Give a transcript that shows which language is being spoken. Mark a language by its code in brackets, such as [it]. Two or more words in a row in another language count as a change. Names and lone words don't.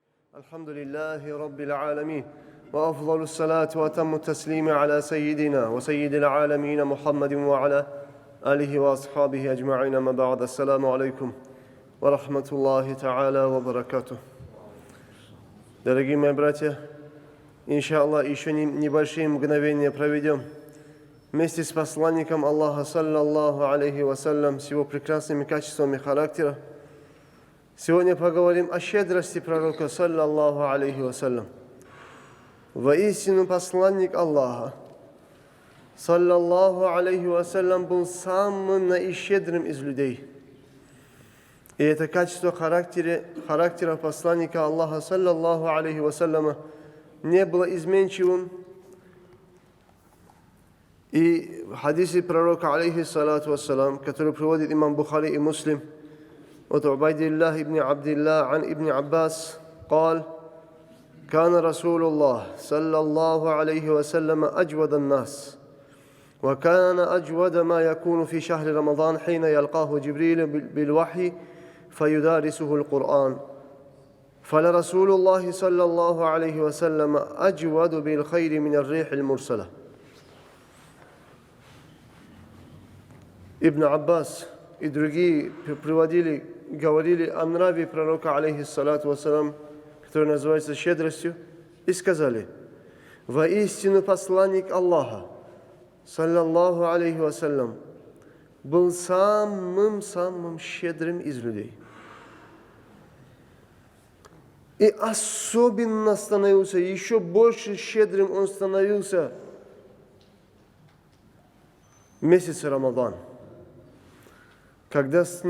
[ar] الحمد لله رب العالمين وأفضل الصلاة وأتم التسليم على سيدنا وسيد العالمين محمد وعلى آله وأصحابه أجمعين ما بعد السلام عليكم ورحمة الله تعالى وبركاته. [ru] Дорогие мои братья, иншаллах, еще небольшие мгновения проведем вместе с посланником Аллаха, [ar] صلى الله عليه وسلم, [ru] с его прекрасными качествами характера. Сегодня поговорим о щедрости пророка, [ar] صلى الله عليه وسلم. [ru] Воистину посланник Аллаха, [ar] صلى الله عليه وسلم, [ru] был самым наищедрым из людей. И это качество характера посланника Аллаха, [ar] صلى الله عليه وسلم, [ru] не было изменчивым. И в хадисе пророка, [ar] عليه الصلاة والسلام, [ru] который приводит имам Бухари и Муслим, [ar] от Убайдиллах ибн Абдилlah عن ابن عباس قال كان رسول الله صلى الله عليه وسلم أجود الناس وكان أجود ما يكون في شهر رمضان حين يلقاه جبريل بالوحي فيدارسه القرآن فلرسول الله صلى الله عليه وسلم أجود بالخير من الريح المرسلة. [ru] Ибн Аббас и другие говорили о нраве пророка, [ar] عليه الصلاة والسلام, [ru] который называется щедростью, и сказали: воистину посланник Аллаха, [ar] صلى الله عليه وسلم, [ru] был самым щедрым из людей. И особенно становился, еще больше щедрым он становился в месяц Рамадан, когда с